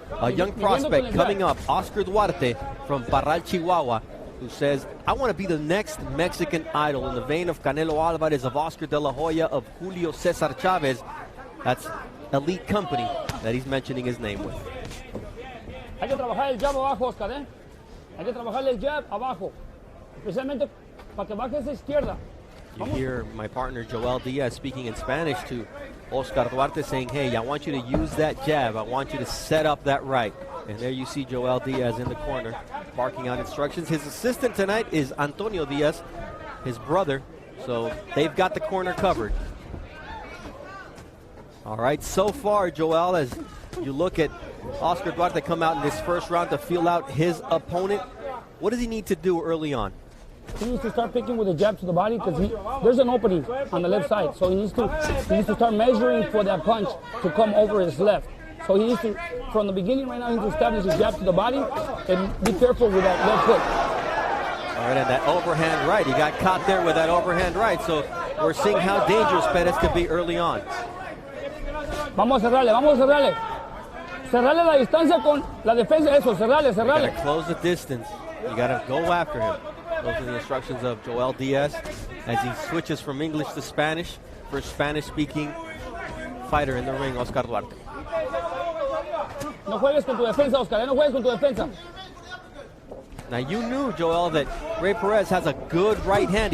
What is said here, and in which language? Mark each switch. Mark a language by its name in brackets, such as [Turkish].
[English] A young prospect coming up, Oscar Duarte from Parral, Chihuahua, who says, I want to be the next Mexican idol in the vein of Canelo Alvarez, of Oscar de la Hoya, of Julio Cesar Chavez. That's elite company that he's mentioning his name with. [Spanish] Hay que trabajar el jab abajo, Oscar, ¿eh? Hay que trabajar el jab abajo, especialmente para que baje esa izquierda. [English] You hear my partner Joel Diaz speaking in Spanish to Oscar Duarte saying, hey, I want you to use that jab. I want you to set up that right. And there you see Joel Diaz in the corner barking out instructions. His assistant tonight is Antonio Diaz, his brother. So they've got the corner covered. All right, so far, Joel, as you look at Oscar Duarte come out in this first round to feel out his opponent, what does he need to do early on? He needs to start picking with a jab to the body because there's an opening on the left side. So he needs to start measuring for that punch to come over his left. So he needs to, from the beginning right now, he needs to establish his jab to the body and be careful with that left hook. All right, and that overhand right. He got caught there with that overhand right. So we're seeing how dangerous Perez could be early on. [Spanish] Vamos a cerrarle, vamos a cerrarle. Cerrarle la distancia con la defensa, eso, cerrarle, cerrarle. [English] You gotta close the distance. You gotta go after him. Those are the instructions of Joel Diaz as he switches from English to Spanish for a Spanish-speaking fighter in the ring, Oscar Duarte. [Spanish] No juegues con tu defensa, Oscar, no juegues con tu defensa. [English] Now you knew, Joel, that Rey Perez has a good right hand.